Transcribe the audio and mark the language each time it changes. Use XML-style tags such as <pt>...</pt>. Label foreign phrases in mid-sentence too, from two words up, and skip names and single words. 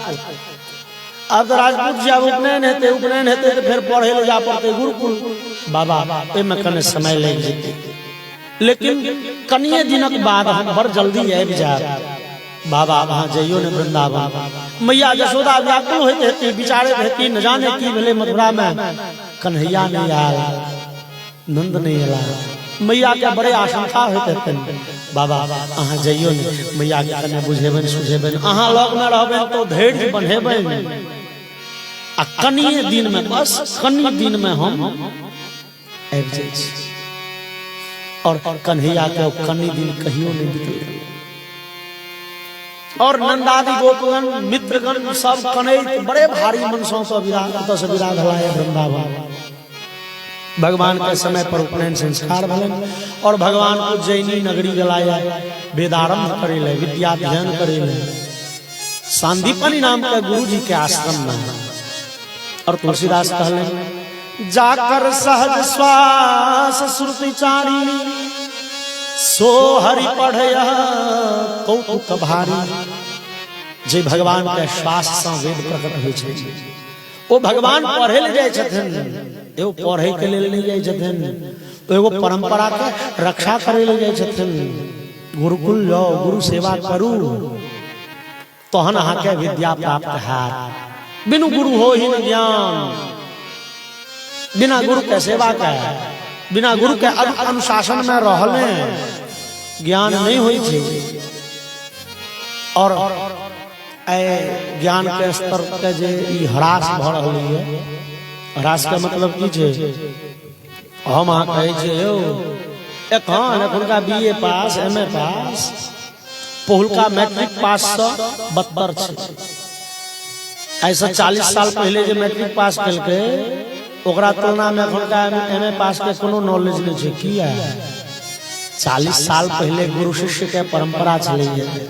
<mai>अब तो राजपूत जी अब उपनयन हेते तो फिर पढ़े ले जा पड़ते गुरुकुल बाबा में कने समय लग जेते लेकिन कनिए दिनक बाद हम बड़ जल्दी आबि जाब बाबा वहां जइयो ने वृंदावन। मैया जशोदा व्याकुल होइत हेती विचारैत हेती न जाने की भेले मथुरा में कन्हैया नहीं आयल नंद नहीं आला। मैया के बड़े आशंका होइत हेतन बाबा अहाँ जइयो ने मैया के कने बुझेबन सुझेबन अहाँ लग में रहबन तो धैर्य बन्हेबन आ कनिए दिन में बस कनिए दिन में हम आबि जाइ छी। और कन्हैया के कनी दिन कहियो नहीं बीतल और नंदादि गोपगण मित्रगण सब कनैत बड़े भारी मनसों से विराग हलाए वृंदावन। भगवान के समय पर उपनयन संस्कार भलन और भगवान को जैनी नगरी गलाया वेदारंभ करे ले विद्याध्ययन करे ले सांदीपनी नाम के गुरु जी के आश्रम में। और तुलसीदास कहले</mai> <awa>जाकर सहज श्वास श्रुति चारी सो हरि पढ़या कौतुक भारी।</awa> <mai>जे भगवान के श्वास से वेद प्रकट होय छै ओ भगवान पढ़े ले जाय छथिन एगो पढ़े के लेल नहीं जाय छथिन एगो परंपरा के रक्षा करे ले जाय छथिन। गुरुकुल जाओ गुरु सेवा करू तहन अहाँ के विद्या प्राप्त हैत।</mai> <awa>बिनु गुरु हो ही न ज्ञान</awa> <mai>बिना गुरु के सेवा के बिना गुरु के अनुशासन में रहले ज्ञान नहीं होई छै। और ज्ञान के स्तर के जे ह्रास भ रहलै है ह्रास के मतलब की छै हम अहाँ कहै छै यौ एखुनका BA पास MA पास पहिलका मैट्रिक पास से बदतर छै। ऐसा 40 साल पहले जो मैट्रिक पास कलके ओकरा तुलना में एखुनका MA पास के कोनो नॉलेज नहीं छै। किया 40 साल पहले गुरु शिष्य के परंपरा चली है।</mai>